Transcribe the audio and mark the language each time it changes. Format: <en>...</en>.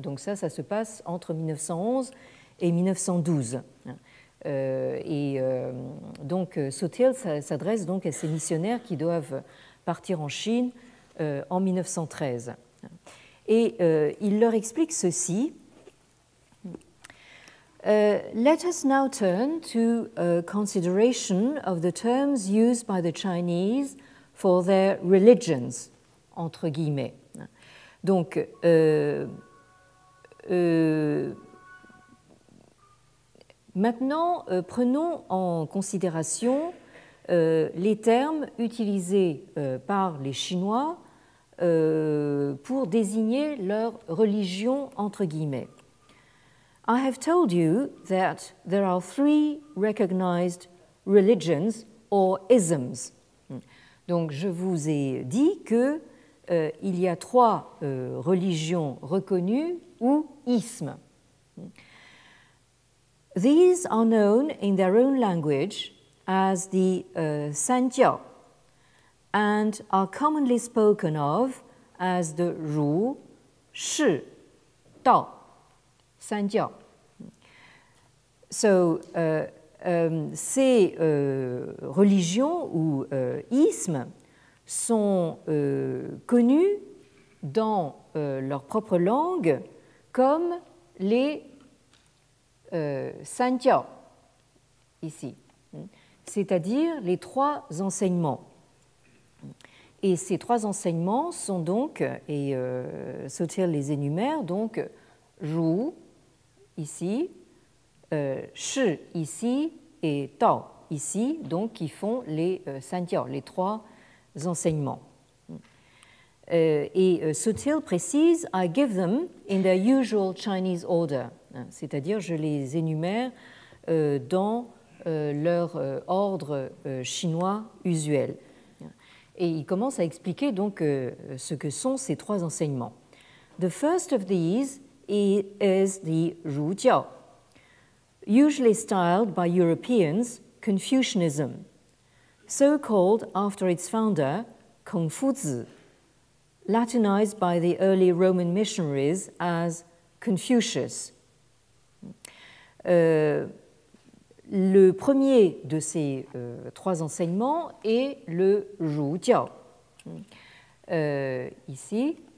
<fr>Donc ça se passe entre 1911 et 1912. Et donc Soothill s'adresse donc à ces missionnaires qui doivent partir en Chine en 1913. Et il leur explique ceci.</fr> <en>Let us now turn to a consideration of the terms used by the Chinese for their religions,</en> <fr>entre guillemets. Donc, maintenant, prenons en considération les termes utilisés par les Chinois pour désigner leur religion, entre guillemets.</fr> <en>I have told you that there are three recognized religions or isms.</en> <fr>Donc, je vous ai dit que il y a trois religions reconnues ou ismes.</fr> <en>These are known in their own language as the Sanjiao and are commonly spoken of as the Ru, Shi, Dao, Sanjiao.</en> <fr>So, ces religions ou ismes sont connus dans leur propre langue comme les Sanjiao, ici, c'est-à-dire les trois enseignements. Et ces trois enseignements sont donc, et Soothill les énumère, donc Ru, ici, Shi, ici, et Dao, ici, donc qui font les Sanjiao, les trois enseignements. Et Soothill précise,</fr> <en>I give them in their usual Chinese order,</en> <fr>c'est-à-dire je les énumère dans leur ordre chinois usuel. Et il commence à expliquer donc ce que sont ces trois enseignements.</fr> <en>The first of these is the Rujiao, usually styled by Europeans Confucianism, so called after its founder, Kongfuzi, Latinized by the early Roman missionaries as Confucius.</en> <fr>Le premier de ces trois enseignements est le Ru Jiao. Ici.</fr>